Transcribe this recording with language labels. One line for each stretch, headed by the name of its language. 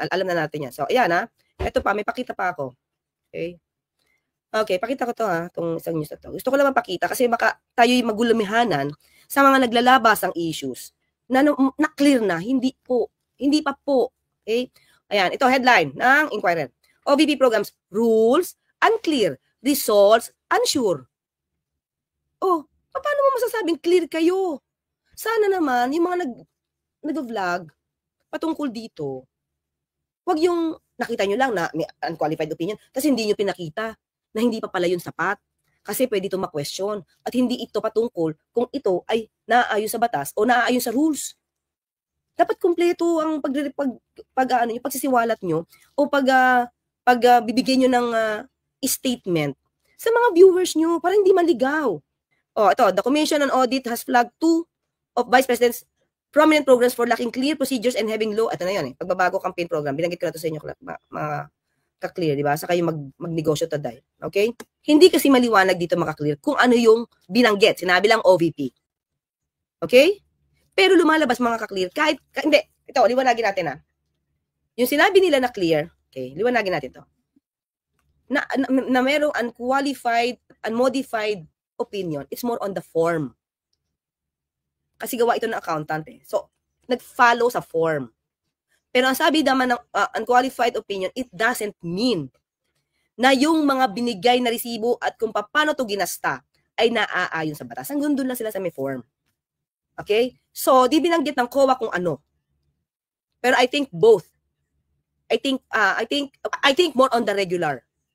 Filipino: Alam na natin yan. So, ayan ha. Ito pa, may pakita pa ako. Okay. Okay, pakita ko to ha, itong isang news na to. Gusto ko lang mapakita kasi baka tayo'y magulumihanan sa mga naglalabas ang issues na clear na, hindi pa po. Okay? Ayan, ito headline ng Inquirer.
English: OVP programs, rules, unclear, results, unsure.
Filipino: Oh, paano mo masasabing clear kayo? Sana naman, yung mga nag-vlog patungkol dito, wag yung nakita nyo lang na may unqualified opinion, kasi hindi nyo pinakita na hindi pa pala yun sapat. Kasi pwede ito ma-question. At hindi ito patungkol kung ito ay naaayon sa batas o naaayon sa rules. Dapat kumpleto ang pagsisiwalat nyo o pagbibigay nyo ng statement sa mga viewers nyo para hindi maligaw. Oh, ito,
English: the Commission on Audit has flagged 2 of Vice President's prominent programs for lacking clear procedures and having low,
Filipino: ito na yan pagbabago
English: campaign program.
Filipino: Binanggit ko na ito sa inyo, mga ka-clear, di ba? Sa kayo magnegosyo today. Okay? Hindi kasi maliwanag dito maka-clear kung ano yung binanggit. Sinabi lang OVP. Okay? Pero lumalabas mga ka-clear, hindi, ito, liwanagin natin ha. Yung sinabi nila na clear, okay, liwanagin natin to. na merong
English: unqualified, unmodified opinion, it's more on the form.
Filipino: Kasi gawa ito ng accountant eh. So, nag-follow sa form. Pero ang sabi naman ng unqualified opinion,
English: it doesn't mean
Filipino: na yung mga binigay na resibo at kung paano to ginasta ay naaayon sa batas. Hanggang doon lang sila sa may form. Okay? So, di binanggit ng COA kung ano.
English: Pero I think both. I think more on the regular.